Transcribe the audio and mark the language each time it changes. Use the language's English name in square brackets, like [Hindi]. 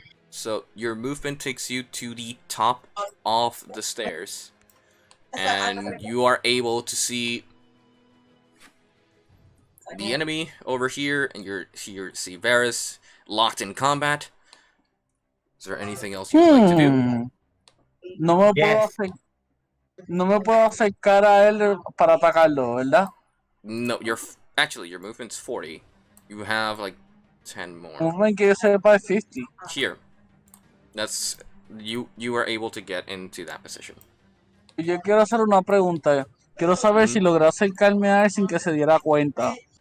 [English] So your movement takes you to the top of the stairs, and you are able to see the enemy over here, and you see Varys locked in combat. Is there anything else you would like to do? [Spanish] No me puedo acercar a él para atacarlo, ¿verdad? [English] No, actually your movement's 40. You have like 10 more. Movement que se by 50. Here. That's you are able to get into that position. [Spanish] Yo quiero hacer una pregunta. Quiero saber si logré acercarme a él sin que se diera cuenta.